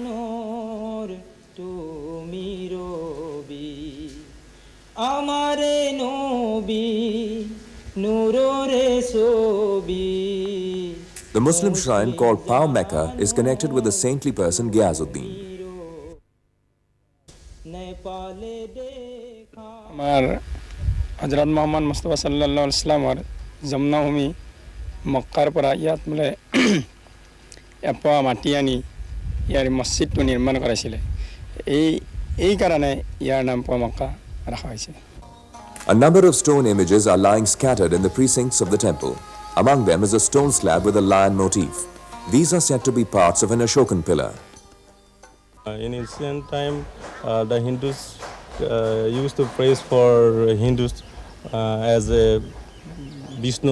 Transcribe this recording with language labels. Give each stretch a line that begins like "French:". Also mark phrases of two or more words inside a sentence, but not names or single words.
English: The Muslim shrine called Pau Mecca is connected with the saintly person Gyazuddin.
Hindi: हजरत मोहम्मद मुस्तफा सल्लल्लाहु अलैहि वसल्लम और जमुना भूमि मक्कार पर
Assamese: ইয়াত মানে এপা মাটি আনি ইয়াৰ মছজিদটো নিৰ্মাণ কৰাইছিলে এই কাৰণে ইয়াৰ নাম পা মক্কা ৰাখা হৈছে.
English: A number of stone images are lying scattered in the precincts of the temple. Among them is a stone slab with a lion motif. These are said to be parts of an Ashokan pillar. In ancient time, the Hindus used to praise for Hindus as a Vishnu.